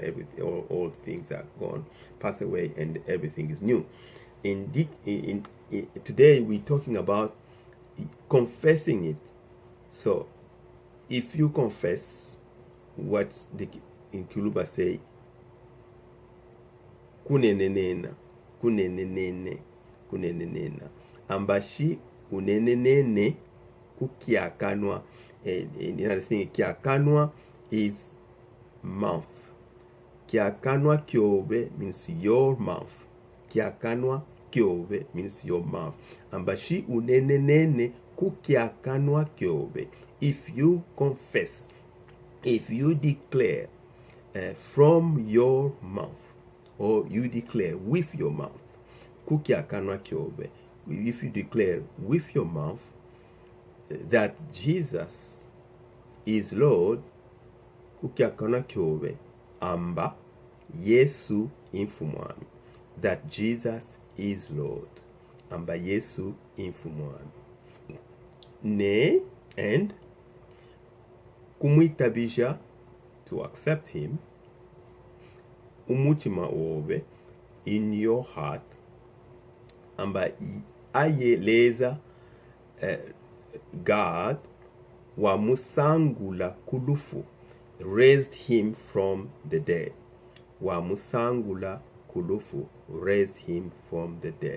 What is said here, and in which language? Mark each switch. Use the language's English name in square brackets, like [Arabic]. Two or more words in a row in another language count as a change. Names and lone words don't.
[English] All things are gone, pass away, and everything is new. Today we're talking about confessing it. So if you confess what the in Kiluba say, [Luba-Katanga] kunenenena, ambashi unenenene kukiakanwa. [English] Another thing, kiakanwa is mouth. [Luba-Katanga] Kiakanwa kyobe [English] means your mouth. [Luba-Katanga] Kiakanwa kyobe [English] means your mouth. [Luba-Katanga] Ambashi unenenene kukiakanwa kyobe. [English] If you confess, if you declare from your mouth, or you declare with your mouth, [Luba-Katanga] kukiakanwa kyobe. [English] If you declare with your mouth that Jesus is Lord, [Luba-Katanga] kukiakanwa kyobe, amba Yesu mfumwami. [English] That Jesus is Lord, [Luba-Katanga] amba Yesu mfumwami. Ne, [English] and kumwitabisha, to accept him, [Luba-Katanga] umutima obe, [English] in your heart, [Luba-Katanga] amba ayeleza God wamusangula kulufu, [English] raised him from the dead. [Luba-Katanga] Wamusangula kulufu, [English] raised him from the dead.